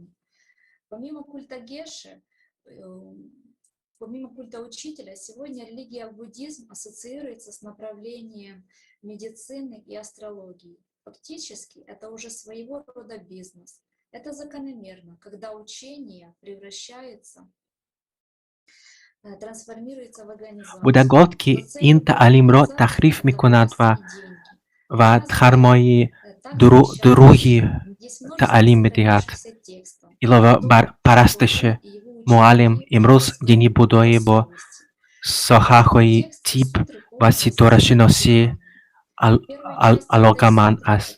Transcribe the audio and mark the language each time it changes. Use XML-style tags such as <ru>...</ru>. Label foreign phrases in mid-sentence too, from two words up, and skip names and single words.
<ru>Помимо культа Геши, помимо культа учителя, сегодня религия буддизм ассоциируется с направлением медицины и астрологии. Фактически это уже своего рода бизнес. Это закономерно, когда учение превращается, трансформируется в организацию.</ru> <tg>Buddha гфт ки ин таълимро таҳриф мекунад ва дхармои дуруги таълим медиҳад. Илова бар парастиши муаллим имрӯз дини будоӣ бо соҳаҳои тиб ва ситорашиносӣ алоқаманд аст.</tg>